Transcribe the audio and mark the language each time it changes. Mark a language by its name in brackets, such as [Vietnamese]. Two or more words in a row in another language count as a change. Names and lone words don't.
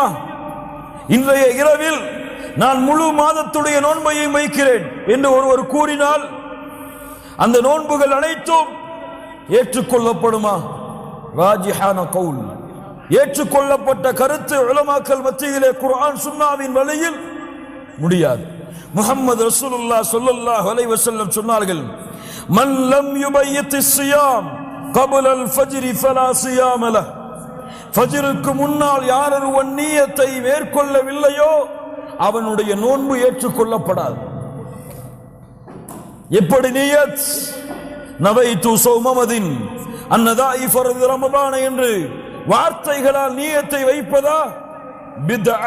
[Tamil] இன்றைய இரவில் நான் முழு மாதத்துடைய நோன்பையும் வைக்கிறேன் என்று ஒருவர் கூறினால் அந்த நோன்புகள் அனைத்தும் ஏற்றுக்கொள்ளப்படுமா? ராஜிஹான கவுல், ஏற்றுக்கொள்ளப்பட்ட கருத்து உலமாக்கள் மத்தியிலே குர்ஆன் சுன்னாவின் வழியில் முடியாது. முஹம்மது [Arabic] رسول الله صلى الله عليه وسلم [Tamil] சொன்னார்கள், [Arabic] من لم يبيت الصيام قبل الفجر فلا صيام له. [Tamil] ஃபஜ்ருக்கு முன்னால் யார் ஒருவன் நியத்தை மேற்கொள்ளவில்லையோ அவனுடைய நோன்பு ஏற்றுக்கொள்ளப்படாது. எப்படி நியத்? [Arabic] نويت صوم غد عن أداء فرض رمضان [Tamil] என்று வார்த்தைகளால் நியத்தை வைப்பதா பித்ஆ.